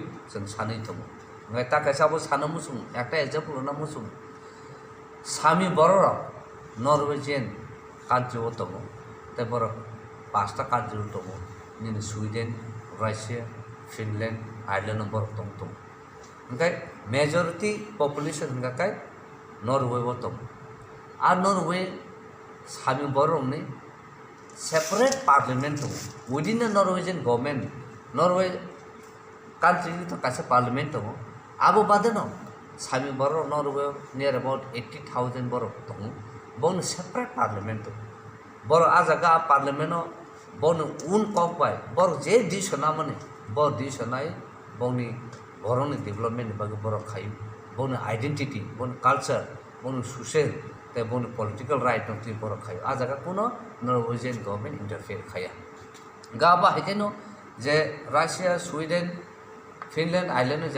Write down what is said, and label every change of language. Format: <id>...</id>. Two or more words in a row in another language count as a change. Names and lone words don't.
<trp>sing sanai tongo ngai ta kaisa bo sanamu sung ekta example na musung sami bororo</trp> <en>Norwegian country</en> <trp>o tongo te boro 5টা country tongo ni Sweden Russia Finland Ireland borok tong ngai</trp> <en>majority population</en> <trp>ngai Norway o tongo a Norway sami borong ni</trp> <en>separate parliament</en> <trp>tongo</trp> <en>within the Norwegian government</en> <trp>Norway country to kaisa parliament tongo abo bade no sami borok Norway</trp> <en>near about</en> <trp>80,000 borok tongo bon</trp> <en>separate parliament</en> <trp>borok ajaga parliament no bon un kok bai borok je disona mane bor disonai boni boroni development bagi borok khayu bon identity bon culture bon social te bon</trp> <en>political right</en> <trp>no ti borok khayu ajaga kuno</trp> <en>Norwegian government interfere</en> <trp>khaya gaba hekeno je Russia Sweden Finland Ireland je</trp>